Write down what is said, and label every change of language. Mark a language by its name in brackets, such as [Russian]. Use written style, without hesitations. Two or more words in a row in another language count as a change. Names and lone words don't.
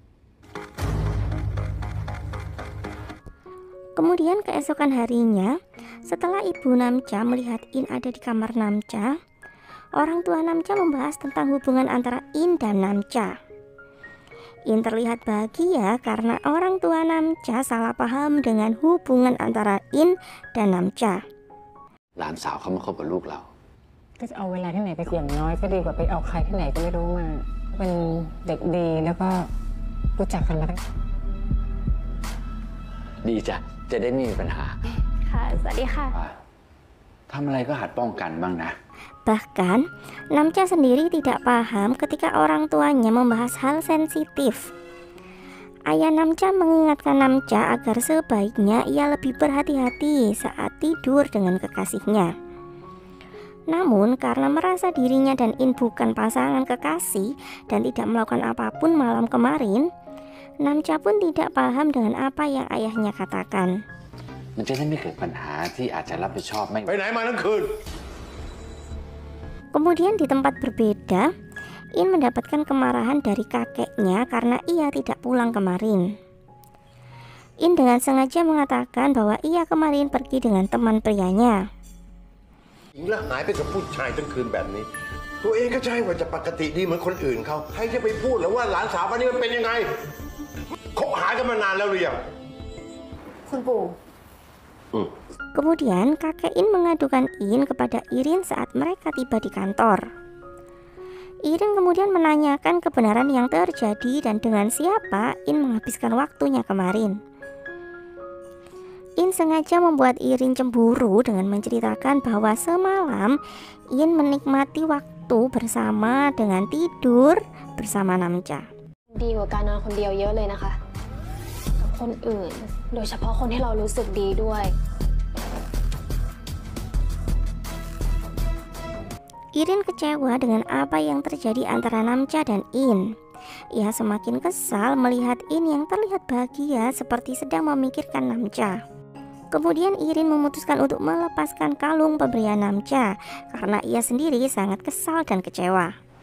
[Indonesian] Kemudian keesokan harinya, Setelah ibu Namca melihat In ada di kamar Namca, orang tua Namca membahas tentang hubungan antara In dan Namca. In terlihat bahagia karena orang tua Namca salah paham dengan hubungan antara In dan Namca. [Thai] หลานสาวเขามาคบกับลูกเรา ก็จะเอาเวลาที่ไหนไปอย่างน้อยก็ดีกว่าไปเอาใครที่ไหนก็ไม่รู้มาเป็นเด็กดีแล้วก็รู้จักกันมาตั้ง ดีจ้ะ จะได้ไม่มีปัญหา ค่ะ สวัสดีค่ะ ทำอะไรก็หัดป้องกันบ้างนะ [Indonesian] Bahkan, Namca sendiri tidak paham ketika orang tuanya membahas hal sensitif. Ayah Namca mengingatkan Namca agar sebaiknya ia lebih berhati-hati saat tidur dengan kekasihnya. Namun karena merasa dirinya dan In bukan pasangan kekasih dan tidak melakukan apapun malam kemarin, Namca pun tidak paham dengan apa yang ayahnya katakan. [Thai] มันจะได้ไม่เกิดปัญหาที่อาจจะรับผิดชอบไม่ ไปไหนมาทั้งคืน [Indonesian] Kemudian di tempat berbeda, In mendapatkan kemarahan dari kakeknya karena ia tidak pulang kemarin. In dengan sengaja mengatakan bahwa ia kemarin pergi dengan teman prianya. [Thai] หญิงละหายไปกับผู้ชายทั้งคืนแบบนี้ ตัวเองก็ใช่ว่าจะปกติดีเหมือนคนอื่นเขาใครจะไปพูดหรือว่าหลานสาวคนนี้มันเป็นยังไงคบหากันมานานแล้วหรือยัง คุณปู่ [Indonesian] Kemudian kakek In mengadukan In kepada Irin saat mereka tiba di kantor. Irin kemudian menanyakan kebenaran yang terjadi dan dengan siapa In menghabiskan waktunya kemarin. In sengaja membuat Irin cemburu dengan menceritakan bahwa semalam In menikmati waktu bersama dengan tidur bersama Namca. [Thai] ดีกว่าการนอนคนเดียวเยอะเลยนะคะ กับคนอื่น โดยเฉพาะคนที่เรารู้สึกดีด้วย [Indonesian] Irin kecewa dengan apa yang terjadi antara Namca dan In. Ia semakin kesal melihat In yang terlihat bahagia seperti sedang memikirkan Namca. Kemudian Irin memutuskan untuk melepaskan kalung pemberian Namca karena ia sendiri sangat kesal dan kecewa.